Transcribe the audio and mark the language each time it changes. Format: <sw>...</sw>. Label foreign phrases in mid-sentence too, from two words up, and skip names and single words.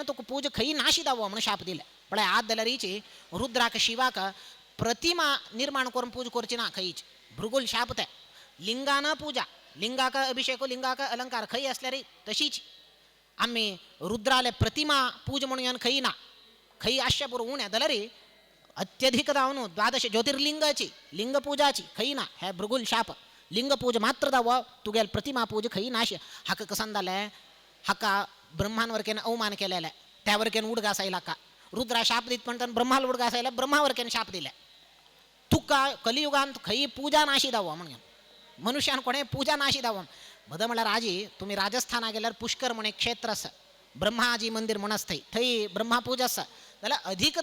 <kok>तुका पूजा खंयी नाशी दावो म्हणून शाप दिले पण आज दलरीची रुद्राक शिवाक प्रतिमा निर्माण करून पूजा करची ना खंयीच भृगुल शाप ते लिंगान पूजा लिंगाक अभिषेक लिंगाक अलंकार खंय असल्या रे तशीच आम्ही रुद्राले प्रतिमा पूज म्हणून खंयी ना खंयी आश्यपूर उण्या दलरी अत्यधिक दावनु द्वादश ज्योतिर्लिंगाची लिंग पूजाची खंयी ना हे भृगुल शाप लिंग पूज मात्र दाव तुगेल प्रतिमा पूज खंयी नाश हाका कसन जालें हाका ब्रह्मांवरकेन अवमान केलेले त्यावरकेन उडगासायला का रुद्रा शाप दीत म्हणटा ब्रह्माला उडगासायला ब्रह्मावरकेन शाप दिले तुका कलियुगांत खंयी पूजा नाशी दाव म्हणून मनुष्यान कोणे पूजा नाशी दाव बद म्हळ्यार आजी तुम्ही राजस्थाना गेल्यार पुष्कर म्हण एक क्षेत्र आसा ब्रह्माजी मंदिर म्हण आसा थंय ब्रह्मा पूजा आसा जाल्यार अधिक</kok>